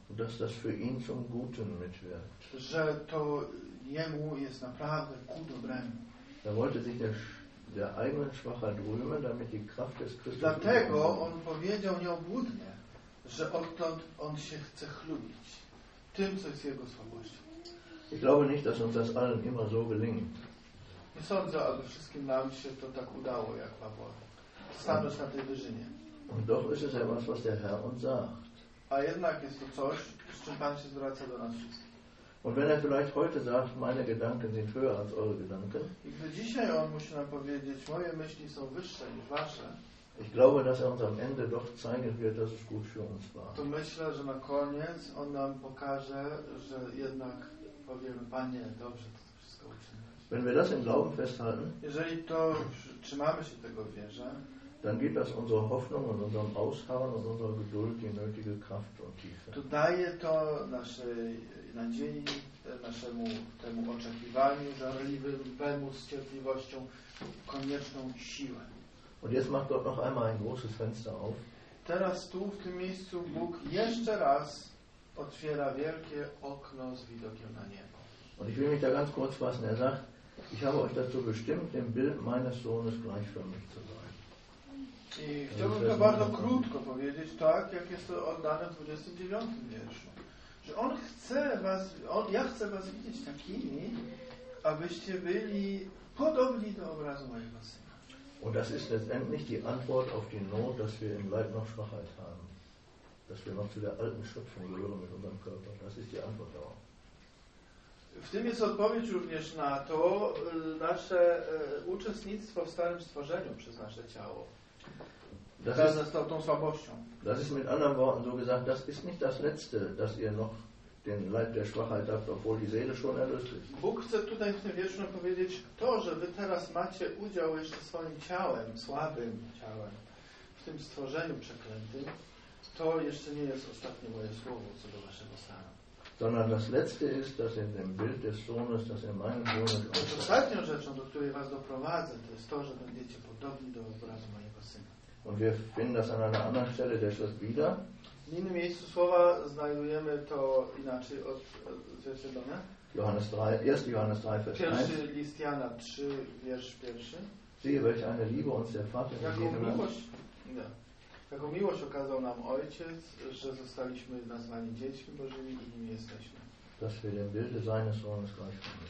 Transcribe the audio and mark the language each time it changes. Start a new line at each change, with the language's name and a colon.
German: dass das für ihn zum Guten mitwirkt.
Polish: Że to jemu jest naprawdę ku dobremu.
German: Er wollte sich der eigenen Schwachheit rühmen, damit die Kraft des Christus.
Polish: Dlatego on powiedział nieobłudnie, że odtąd on się chce chlubić tym, co jest jego słabością.
German: Ich glaube nicht, dass uns das allen immer so gelingt.
Polish: Nie sądzę, aby wszystkim nam się to tak udało, jak Paweł. Stanąć na tej wyżynie.
German: Und doch ist es etwas, was der Herr uns sagt.
Polish: A jednak jest to coś, z czym Pan się zwraca do nas wszystkich.
German: Und wenn er vielleicht heute sagt, meine Gedanken sind höher als eure Gedanken.
Polish: I gdy dzisiaj on musi nam powiedzieć, moje myśli są wyższe niż wasze.
German: Ich glaube, dass er uns am Ende doch zeigen wird, dass es gut für uns war.
Polish: To myślę, że na koniec on nam pokaże, że jednak powiemy, Panie, dobrze to wszystko uczynię.
German: Wenn wir das im Glauben festhalten,
Polish: jeżeli to trzymamy się tego w wierze,
German: dann gibt das unserer Hoffnung und unserem Ausharren und unserer Geduld die nötige Kraft und Tiefe.
Polish: To daje to naszej nadziei, naszemu temu oczekiwaniu, żarliwemu z cierpliwością konieczną siłę.
German: Und jetzt macht Gott noch einmal ein großes Fenster auf.
Polish: Teraz tu, w tym miejscu, Bóg jeszcze raz otwiera wielkie okno z widokiem na niebo.
German: Und ich will mich da ganz kurz fassen. Er sagt, ich habe euch dazu bestimmt, dem Bild meines Sohnes gleichförmig zu sein.
Polish: I chciałbym to bardzo krótko powiedzieć, tak jak jest to oddane w 29 wierszu. Że on chce was, ja chcę was widzieć takimi, abyście byli podobni do obrazu mojego syna.
German: Und das ist letztendlich die Antwort auf die Not, dass wir im Leib noch Schwachheit haben. Dass wir noch zu der alten Schöpfung gehören mit unserem Körper. Das ist die Antwort darauf.
Polish: W tym jest odpowiedź również na to nasze uczestnictwo w starym stworzeniu przez nasze ciało.
German: Das ist
Polish: tą słabością.
German: Das ist mit anderen Worten so gesagt, das ist nicht das Letzte, dass ihr noch den Leib der Schwachheit habt, obwohl die Seele schon erlöst ist.
Polish: Bóg chce tutaj w tym wierszu powiedzieć to, że wy teraz macie udział jeszcze swoim ciałem, słabym ciałem, w tym stworzeniu przeklętym, to jeszcze nie jest ostatnie moje słowo co do waszego stanu.
German: Sondern das Letzte ist, dass in dem Bild des Sohnes, dass in meinem Sohn ist.
Polish: Ostatnią rzeczą, do której was doprowadzę, to jest to, że będziecie podobni do obrazu mojego Syna.
German: Und wir finden das an einer anderen Stelle, der Schrift wieder.
Polish: W innym miejscu słowa znajdujemy to inaczej od odzwierciedlone.
German: Johannes 3, 1. Johannes 3, Vers 1.
Polish: Pierwszy list Jana 3, wiersz 1.
German: Siehe, welch eine Liebe uns der Vater gegeben hat.
Polish: Jaką miłość okazał nam Ojciec, że zostaliśmy nazwani dziećmi Bożymi i nimi jesteśmy.
German: Dass wir dem Bilde seines Sohnes gleich.